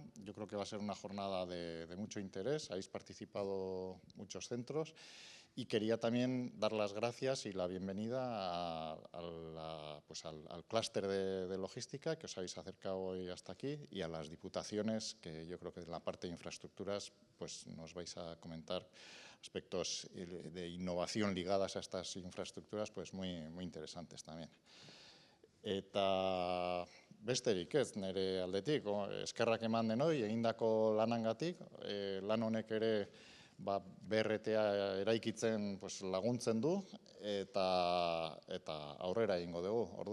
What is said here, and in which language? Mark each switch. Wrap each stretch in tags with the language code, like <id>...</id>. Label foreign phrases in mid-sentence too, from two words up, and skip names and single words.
<es>Yo creo que va a ser una jornada de mucho interés. Habéis participado muchos centros y quería también dar las gracias y la bienvenida al clúster de logística que os habéis acercado hoy hasta aquí y a las diputaciones que yo creo que en la parte de infraestructuras nos vais a comentar aspectos de innovación ligadas a estas infraestructuras muy interesantes también.</es> <eu>Eta besterik ez, nire aldetik, eskerrak eman denoi, egindako lanangatik, lan honek ere BRT-a eraikitzen laguntzen du eta aurrera egingo dugu.</eu>